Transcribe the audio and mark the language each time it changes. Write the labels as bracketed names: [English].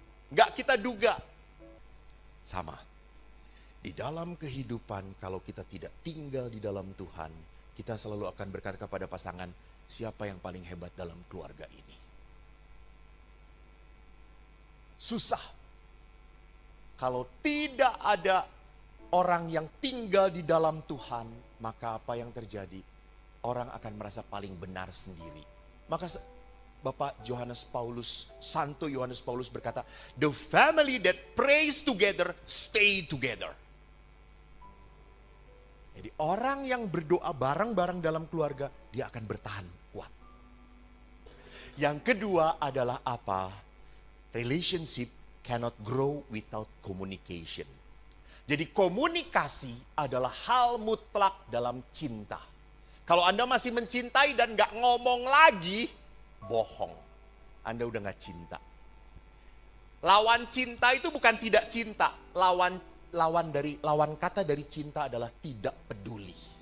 [Indonesian] Gak kita duga. Sama. Di dalam kehidupan kalau kita tidak tinggal di dalam Tuhan, kita selalu akan berkata kepada pasangan, siapa yang paling hebat dalam keluarga ini? Susah. Kalau tidak ada orang yang tinggal di dalam Tuhan, maka apa yang terjadi? Orang akan merasa paling benar sendiri. Maka Bapak Santo Yohanes Paulus berkata, [English] the family that prays together, stay together. [Indonesian] Jadi orang yang berdoa bareng-bareng dalam keluarga, dia akan bertahan kuat. Yang kedua adalah apa? [English] Relationship cannot grow without communication. [Indonesian] Jadi komunikasi adalah hal mutlak dalam cinta. Kalau Anda masih mencintai dan gak ngomong lagi, bohong. Anda udah gak cinta. Lawan cinta itu bukan tidak cinta. Lawan kata dari cinta adalah tidak peduli.